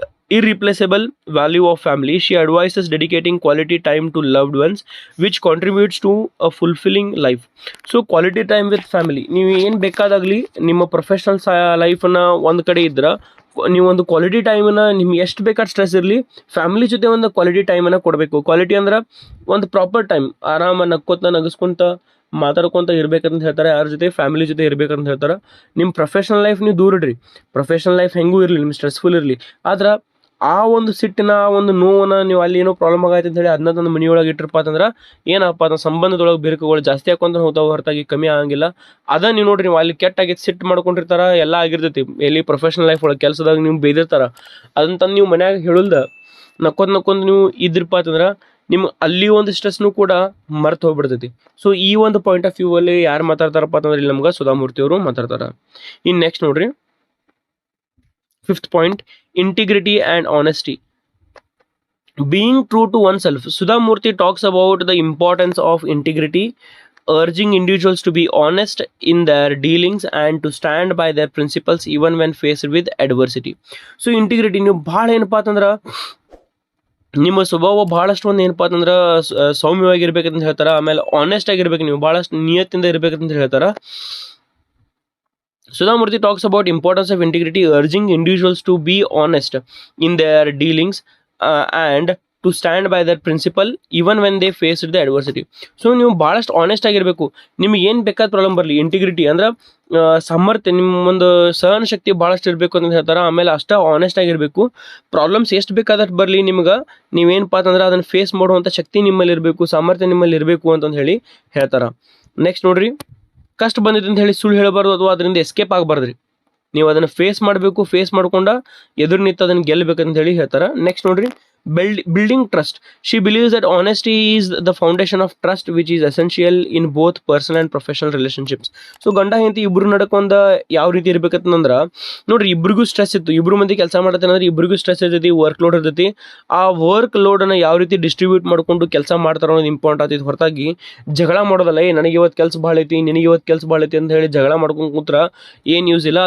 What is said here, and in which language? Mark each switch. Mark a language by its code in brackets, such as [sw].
[en] irreplaceable value of family. She advises dedicating quality time to loved ones, which contributes to a fulfilling life. [kn] So [en] quality time with family, [kn] ನೀವು ಏನು ಬೇಕಾದಾಗಲಿ ನಿಮ್ಮ professional ಲೈಫನ್ನು ಒಂದು ಕಡೆ ಇದ್ರೆ ನೀವು ಒಂದು ಕ್ವಾಲಿಟಿ ಟೈಮನ್ನು ನಿಮ್ಗೆ ಎಷ್ಟು ಬೇಕಾದ ಸ್ಟ್ರೆಸ್ ಇರಲಿ ಫ್ಯಾಮಿಲಿ ಜೊತೆ ಒಂದು ಕ್ವಾಲಿಟಿ ಟೈಮನ್ನು ಕೊಡಬೇಕು. ಕ್ವಾಲಿಟಿ ಅಂದ್ರೆ ಒಂದು ಪ್ರಾಪರ್ ಟೈಮ್ ಆರಾಮ ನಗಿಸ್ಕೊಂತ ಮಾತಾಡ್ಕೊತ ಇರ್ಬೇಕಂತ ಹೇಳ್ತಾರೆ. ಯಾರ ಜೊತೆ? ಫ್ಯಾಮಿಲಿ ಜೊತೆ ಇರ್ಬೇಕಂತ ಹೇಳ್ತಾರೆ. ನಿಮ್ಮ ಪ್ರೊಫೆಷ್ನಲ್ ಲೈಫ್ ನೀವು ದೂರ ಇಡ್ರಿ. ಪ್ರೊಫೆಷ್ನಲ್ ಲೈಫ್ ಹೆಂಗೂ ಇರಲಿ, ನಿಮ್ಮ ಸ್ಟ್ರೆಸ್ಫುಲ್ ಇರಲಿ, ಆದ್ರೆ ಆ ಒಂದು ಸಿಟ್ಟಿನ ಆ ಒಂದು ನೋವನ್ನು ನೀವು ಅಲ್ಲಿ ಏನೋ ಪ್ರಾಬ್ಲಮ್ ಆಗೈತೆ ಅಂತ ಹೇಳಿ ಅದನ್ನ ತಂದು ಮನೆಯೊಳಗೆ ಇಟ್ಟಿರಪ್ಪ ಅಂತಂದ್ರೆ ಏನಪ್ಪ ಅದು ಸಂಬಂಧದೊಳಗೆ ಬಿರುಕುಗಳು ಜಾಸ್ತಿ ಹಾಕೊಂತ ಹೋಗ್ತಾವೆ ಹೊರತಾಗಿ ಕಮ್ಮಿ ಆಗಂಗಿಲ್ಲ. ಅದ ನೀವು ನೋಡ್ರಿ, ನೀವು ಅಲ್ಲಿ ಕೆಟ್ಟಾಗಿ ಸಿಟ್ಟು ಮಾಡ್ಕೊಂಡಿರ್ತಾರ, ಎಲ್ಲ ಆಗಿರ್ತೈತಿ. ಎಲ್ಲಿ ಪ್ರೊಫೆಷ್ನಲ್ ಲೈಫ್ ಒಳಗೆ ಕೆಲಸದಾಗ ನೀವು ಬೇದಿರ್ತಾರ, ಅದನ್ನ ತಂದು ನೀವು ಮನ್ಯಾಗ ಹೇಳುಲ್ದ ನಕ್ಕೊಂದು ನೀವು ಇದ್ರಪ್ಪ ಅಂತಂದ್ರೆ ನಿಮ್ಮ ಅಲ್ಲಿ ಒಂದು ಸ್ಟ್ರೆಸ್ನು ಕೂಡ ಮರ್ತು ಹೋಗ್ಬಿಡ್ತೈತಿ. ಸೊ ಈ ಒಂದು ಪಾಯಿಂಟ್ ಆಫ್ ವ್ಯೂ ಅಲ್ಲಿ ಯಾರು ಮಾತಾಡ್ತಾರಪ್ಪ ಅಂತಂದ್ರೆ ಇಲ್ಲಿ ನಮ್ಗೆ ಸುಧಾಮೂರ್ತಿ ಅವರು ಮಾತಾಡ್ತಾರೆ. ಇನ್ನು ನೆಕ್ಸ್ಟ್ ನೋಡ್ರಿ, [en] 5th point, integrity and honesty. Being true to oneself. Sudhamurti talks about the importance of integrity, urging individuals to be honest in their dealings and to stand by their principles even when faced with adversity. So integrity [kn] ನೀವು ಭಾಳ ಏನಪ್ಪ ಅಂತಂದ್ರೆ ನಿಮ್ಮ ಸ್ವಭಾವ ಭಾಳಷ್ಟು ಒಂದು ಏನಪ್ಪ ಅಂತಂದ್ರೆ ಸೌಮ್ಯವಾಗಿರ್ಬೇಕಂತ ಹೇಳ್ತಾರೆ. ಆಮೇಲೆ ಆನೆಸ್ಟ್ ಆಗಿರ್ಬೇಕು, ನೀವು ಭಾಳಷ್ಟು ನಿಯತ್ತಿಂದ ಇರ್ಬೇಕಂತ ಹೇಳ್ತಾರೆ. [en] Sudhamurti talks about importance of integrity, urging individuals to be honest in their dealings and to stand by their principle even when they face the adversity. [kn] So ನೀವು ಭಾಳಷ್ಟು ಆನೆಸ್ಟ್ ಆಗಿರಬೇಕು. ನಿಮ್ಗೆ ಏನು ಬೇಕಾದ ಪ್ರಾಬ್ಲಮ್ ಬರಲಿ, ಇಂಟಿಗ್ರಿಟಿ ಅಂದ್ರೆ ಸಾಮರ್ಥ್ಯ, ನಿಮ್ಮ ಒಂದು ಸಹನ ಶಕ್ತಿ ಭಾಳಷ್ಟು ಇರಬೇಕು ಅಂತ ಹೇಳ್ತಾರೆ. ಆಮೇಲೆ ಅಷ್ಟೇ ಆನೆಸ್ಟ್ ಆಗಿರಬೇಕು. ಪ್ರಾಬ್ಲಮ್ಸ್ ಎಷ್ಟು ಬೇಕಾದಷ್ಟು ಬರಲಿ ನಿಮ್ಗೆ ನೀವೇನಪ್ಪ ಅಂತಂದ್ರೆ ಅದನ್ನು ಫೇಸ್ ಮಾಡುವಂಥ ಶಕ್ತಿ ನಿಮ್ಮಲ್ಲಿ ಇರಬೇಕು, ಸಾಮರ್ಥ್ಯ ನಿಮ್ಮಲ್ಲಿ ಇರಬೇಕು ಅಂತಂದು ಹೇಳಿ ಹೇಳ್ತಾರೆ. ನೆಕ್ಸ್ಟ್ ನೋಡ್ರಿ, ಕಷ್ಟ ಬಂದಿದೆ ಅಂತ ಹೇಳಿ ಸುಳ್ಳು ಹೇಳಬಾರ್ದು ಅಥವಾ ಅದರಿಂದ ಎಸ್ಕೇಪ್ ಆಗಬಾರ್ದ್ರಿ. ನೀವು ಅದನ್ನು ಫೇಸ್ ಮಾಡಬೇಕು, ಫೇಸ್ ಮಾಡ್ಕೊಂಡು ಎದುರು ನಿಂತು ಅದನ್ನು ಗೆಲ್ಲಬೇಕಂತ ಹೇಳಿ ಹೇಳ್ತಾರೆ. ನೆಕ್ಸ್ಟ್ ನೋಡ್ರಿ, [en] building trust. She believes that honesty is the foundation of trust, which is essential in both personal and professional relationships. [kn] So ಗಂಡ ಹೆಂಡತಿ ಇಬ್ರು ನಡ್ಕೊಂಡ ಯಾವ ರೀತಿ ಇರ್ಬೇಕಂತಂದ್ರೆ ನೋಡ್ರಿ, ಇಬ್ರಿಗೂ ಸ್ಟ್ರೆಸ್ ಇತ್ತು, ಇಬ್ರು ಮಂದಿ ಕೆಲಸ ಮಾಡತ್ತೆ ಅಂದ್ರೆ ಇಬ್ರಿಗೂ ಸ್ಟ್ರೆಸ್ ಇರ್ತೈತಿ, ವರ್ಕ್ ಲೋಡ್ ಇರ್ತೈತಿ. ಆ ವರ್ಕ್ ಲೋಡನ್ನು ಯಾವ ರೀತಿ ಡಿಸ್ಟ್ರಿಬ್ಯೂಟ್ ಮಾಡ್ಕೊಂಡು ಕೆಲಸ ಮಾಡ್ತಾರೋ ಅನ್ನೋದು ಇಂಪಾರ್ಟೆಂಟ್ ಆಗ್ತೈತಿ. ಹೊರತಾಗಿ ಜಗಳ ಮಾಡೋದಲ್ಲ, ನನಗೆ ಇವತ್ತು ಕೆಲಸ ಭಾಳ ಐತಿ, ನಿನಗೆ ಇವತ್ತು ಕೆಲಸ ಭಾಳ ಐತಿ ಅಂತ ಹೇಳಿ ಜಗಳ ಮಾಡ್ಕೊಂಡು ಕೂತ್ರ ಏನು ಯೂಸ್ ಇಲ್ಲ.